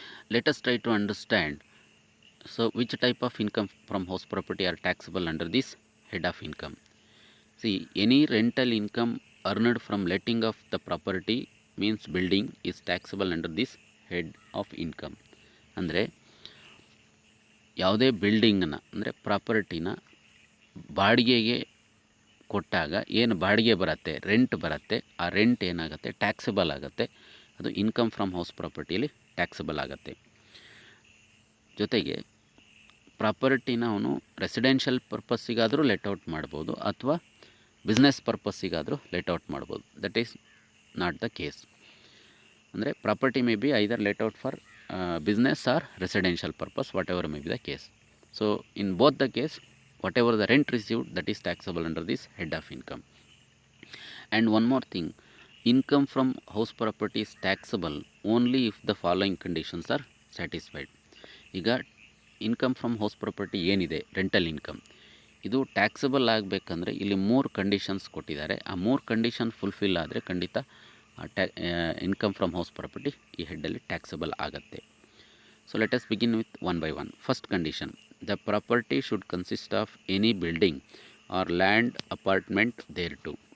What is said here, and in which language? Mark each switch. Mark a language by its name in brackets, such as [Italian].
[English] Let us try to understand, so which type of income from house property are taxable under this head of income. See, any rental income earned from letting of the property means building is taxable under this head of income. [Kannada] ಅಂದರೆ ಯಾವುದೇ ಬಿಲ್ಡಿಂಗನ್ನ ಅಂದರೆ ಪ್ರಾಪರ್ಟಿನ ಬಾಡಿಗೆಗೆ ಕೊಟ್ಟಾಗ ಏನು ಬಾಡಿಗೆ ಬರುತ್ತೆ, rent ಬರುತ್ತೆ, ಆ ರೆಂಟ್ ಏನಾಗುತ್ತೆ, ಟ್ಯಾಕ್ಸಬಲ್ ಆಗುತ್ತೆ. ಅದು ಇನ್ಕಮ್ ಫ್ರಮ್ ಹೌಸ್ ಪ್ರಾಪರ್ಟಿಯಲ್ಲಿ ಟ್ಯಾಕ್ಸಬಲ್ ಆಗುತ್ತೆ. ಜೊತೆಗೆ ಪ್ರಾಪರ್ಟಿನ ಅವನು ರೆಸಿಡೆನ್ಷಿಯಲ್ ಪರ್ಪಸ್ಸಿಗಾದರೂ ಲೆಟ್ಔಟ್ ಮಾಡ್ಬೋದು ಅಥವಾ ಬಿಸ್ನೆಸ್ ಪರ್ಪಸ್ಸಿಗಾದರೂ ಲೆಟ್ಔಟ್ ಮಾಡ್ಬೋದು. [English] That is not the case. ಅಂದರೆ property may be either let out for business or residential purpose, whatever may be the case. So in both the case, whatever the rent received, that is taxable under this head of income. And one more thing, income from house property is taxable only if the following conditions are satisfied. [Kannada] ಈಗ income from house property ಏನಿದೆ, rental income, ಇದು taxable ಆಗಬೇಕಂದ್ರೆ ಇಲ್ಲಿ 3 conditions ಕೊಟ್ಟಿದ್ದಾರೆ. ಆ 3 condition fulfil ಆದರೆ ಖಂಡಿತ income from house property ಈ ಹೆಡ್ಡಲ್ಲಿ ಟ್ಯಾಕ್ಸಬಲ್ ಆಗುತ್ತೆ. [English] So let us begin with one by one. First condition, the property should consist of any building or land appurtenant thereto.